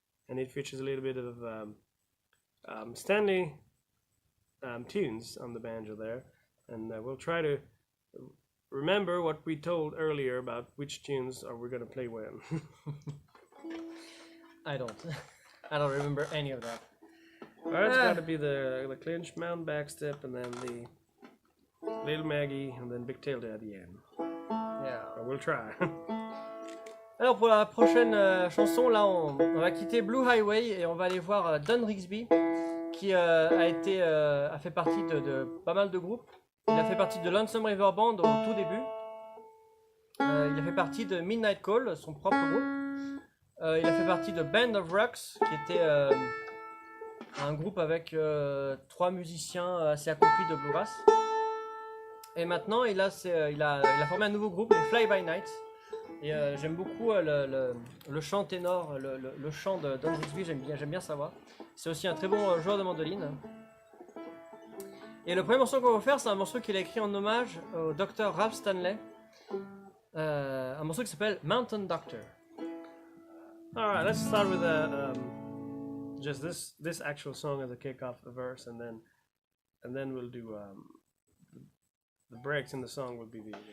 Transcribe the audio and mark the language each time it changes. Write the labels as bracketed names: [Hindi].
[English] And it features a little bit of Stanley tunes on the banjo there, and we'll try to remember what we told earlier about which tunes are we going to play when. I don't remember any of that. Well, it's got to be the clinch, mountain backstep, and then the Little Maggie, and then Big Tail at the end. Yeah. But we'll try. [French] Alors pour la prochaine chanson, là on va quitter Blue Highway et on va aller voir Don Rigsby, qui a fait partie de pas mal de groupes. Il a fait partie de Lonesome River Band au tout début. Il a fait partie de Midnight Call, son propre groupe. Il a fait partie de Band of Rex, qui était un groupe avec 3 musiciens assez accomplis de bluegrass. Et maintenant il a formé un nouveau groupe, les Fly By Night. Et j'aime beaucoup le chant ténor, le chant de Don Rigsby, j'aime bien sa voix. C'est aussi un très bon joueur de mandoline. Et le premier morceau qu'on va faire, c'est un morceau qu'il a écrit en hommage au docteur Ralph Stanley. Un morceau qui s'appelle Mountain Doctor. [English] Alright, let's start with just this actual song as a kick-off the verse, and then we'll do the breaks in the song will be the